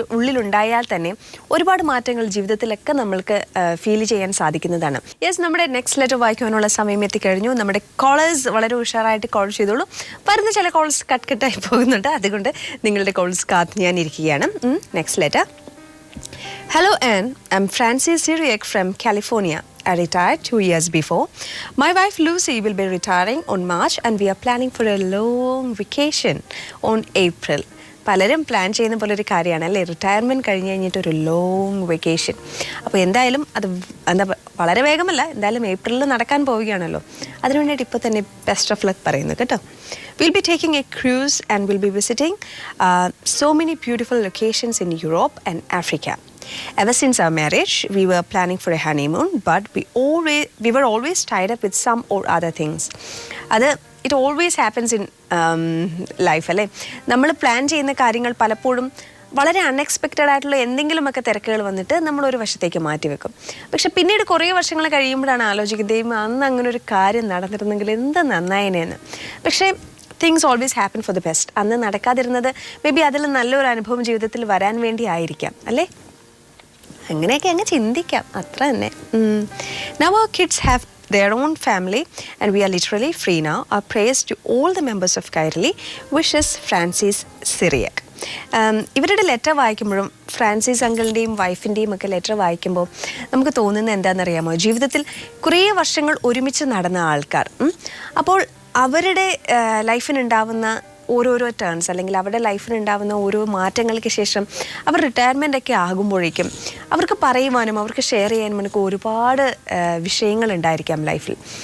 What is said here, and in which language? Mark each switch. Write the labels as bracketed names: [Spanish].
[Malayalam] ഉള്ളിലുണ്ടായാൽ തന്നെ ഒരുപാട് മാറ്റങ്ങൾ ജീവിതത്തിലൊക്കെ നമ്മൾക്ക് ഫീൽ ചെയ്യാൻ സാധിക്കുന്നതാണ്. യെസ്, നമ്മുടെ നെക്സ്റ്റ് ലെറ്റർ വായിക്കാനുള്ള സമയം എത്തിക്കഴിഞ്ഞു. നമ്മുടെ കോളേഴ്സ് വളരെ ഉഷാറായിട്ട് കോൾ ചെയ്തോളൂ. വരുന്ന ചില കോൾസ് കട്ടായി പോകുന്നുണ്ട്, അതുകൊണ്ട് നിങ്ങളുടെ കോൾസ് കാത്ത് ഞാൻ ഇരിക്കുകയാണ്. Next letter. [English] Hello Anne, I'm Francis Syriac from California. I retired 2 years before. My wife Lucy will be retiring on March and we are planning for a long vacation on April. [Malayalam] പലരും plan ചെയ്യുന്ന പോലെ ഒരു കാര്യമാണ് അല്ലേ, retirement കഴിഞ്ഞ് കഴിഞ്ഞിട്ടൊരു long vacation. അപ്പോൾ എന്തായാലും അത് വളരെ വേഗമല്ല, എന്തായാലും ഏപ്രിലിൽ നടക്കാൻ പോവുകയാണല്ലോ. അതിനു വേണ്ടിയിട്ട് ഇപ്പോൾ തന്നെ ബെസ്റ്റ് ഓഫ് ലക്ക് പറയുന്നു കേട്ടോ. [English] We'll be taking a cruise and we'll be visiting so many beautiful locations in Europe and Africa. Ever since our marriage, we were planning for a honeymoon, but we were always tied up with some or other things. It always happens in life അല്ലേ. [Malayalam] നമ്മൾ plan ചെയ്യുന്ന കാര്യങ്ങൾ പലപ്പോഴും വളരെ unexpected ആയിട്ടുള്ള എന്തെങ്കിലുമൊക്കെ തിരക്കുകൾ വന്നിട്ട് നമ്മൾ ഒരു വശത്തേക്ക് മാറ്റിവെക്കും. പക്ഷെ പിന്നീട് കുറേ വർഷങ്ങൾ കഴിയുമ്പോഴാണ് ആലോചിക്കുന്നത്, അന്ന് അങ്ങനെ ഒരു കാര്യം നടന്നിരുന്നെങ്കിൽ എന്ത് നന്നായനെന്ന്. പക്ഷേ [English] Things always happen for the best. [Malayalam] അന്ന് നടക്കാതിരുന്നത് മേ ബി അതിൽ നല്ലൊരു അനുഭവം ജീവിതത്തിൽ വരാൻ വേണ്ടി ആയിരിക്കാം അല്ലേ. അങ്ങനെയൊക്കെ അങ്ങ് ചിന്തിക്കാം, അത്ര തന്നെ. [English] Now our kids have their own family and we are literally free now. Our prayers to all the members of Kairali. Wishes, Francis Syriac. [Malayalam] ഇവരുടെ ലെറ്റർ വായിക്കുമ്പോഴും ഫ്രാൻസിസ് അങ്കിളിൻ്റെയും വൈഫിൻ്റെയും ഒക്കെ ലെറ്റർ വായിക്കുമ്പോൾ നമുക്ക് തോന്നുന്നത് എന്താണെന്നറിയാമോ, ജീവിതത്തിൽ കുറേ വർഷങ്ങൾ ഒരുമിച്ച് നടന്ന ആൾക്കാർ, അപ്പോൾ അവരുടെ ലൈഫിനുണ്ടാവുന്ന ഓരോരോ ടേൺസ് അല്ലെങ്കിൽ അവരുടെ ലൈഫിനുണ്ടാവുന്ന ഓരോ മാറ്റങ്ങൾക്ക് ശേഷം അവർ റിട്ടയർമെൻ്റ് ഒക്കെ ആകുമ്പോഴേക്കും അവർക്ക് പറയുവാനും അവർക്ക് ഷെയർ ചെയ്യാനും നമുക്ക് ഒരുപാട് വിഷയങ്ങൾ ഉണ്ടായിരിക്കാം ലൈഫിൽ.